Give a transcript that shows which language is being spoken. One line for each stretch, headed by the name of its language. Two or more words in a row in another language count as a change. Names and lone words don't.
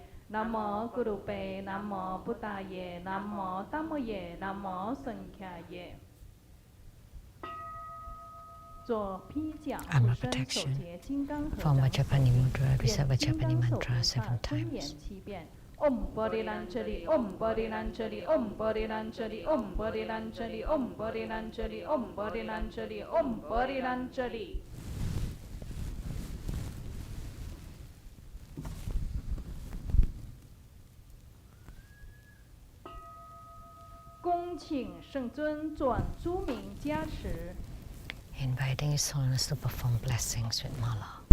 Chinese: 南无咕噜贝，南无布达耶，南无达摩耶，南无僧伽耶。做披甲护身，手结金刚合掌手，念金刚手菩萨真言7 遍。
Sanskrit: ॐ बोधि लञ्चलि, ॐ बोधि लञ्चलि, ॐ बोधि लञ्चलि, ॐ बोधि लञ्चलि, ॐ बोधि लञ्चलि, ॐ बोधि लञ्चलि, ॐ बोधि लञ्चलि.
Chinese: 恭请圣尊转诸名加持。
English: Inviting His Holiness to perform blessings with mala.